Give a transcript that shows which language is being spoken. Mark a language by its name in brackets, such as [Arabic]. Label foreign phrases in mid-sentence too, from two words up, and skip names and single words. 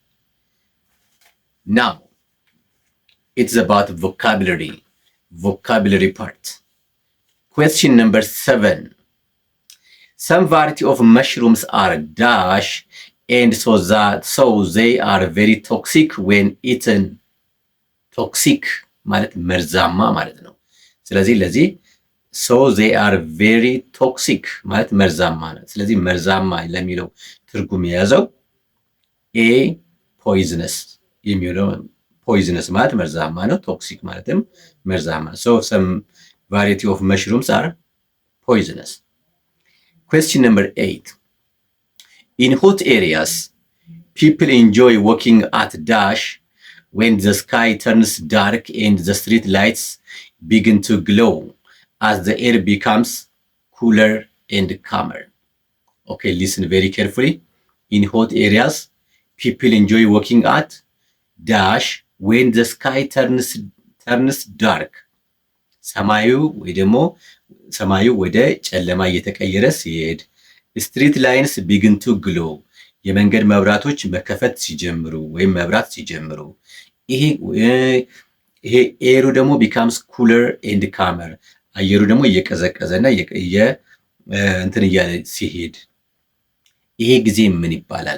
[English] Now, it's about vocabulary part. Question number 7. Some variety of mushrooms are dash, and so they are very toxic when eaten. [Amharic] Toxic ማለት መርዛማ ማለት ነው። ስለዚህ ለዚህ [English] so they are very toxic [Amharic] ማለት መርዛማ ነው። ስለዚህ መርዛማ ለሚለው ትርጉም የያዘው A, poisonous የሚለው poisonous ማለት መርዛማ ነው። toxic ማለትም መርዛማ። [English] So some variety of mushrooms are poisonous. Question number 8. In hot areas, people enjoy walking at dash when the sky turns dark and the street lights begin to glow as the air becomes cooler and calmer. Okay, listen very carefully. In hot areas, people enjoy walking at dash when the sky turns dark. [Amharic] ሰማዩ ወደ ጨለማ እየተቀየረ ሲሄድ፣ [English] street lights begin to glow [Amharic] የመንገድ መብራቶች መከፈት ሲጀምሩ ወይም መብራት ሲጀምሩ፣ ይሄ ኤሩ ደግሞ [English] becomes cooler and calmer [Amharic] አየሩ ደግሞ እየቀዘቀዘና እንትን እያለ ሲሄድ፣ ይሄ ጊዜ ምን ይባላል?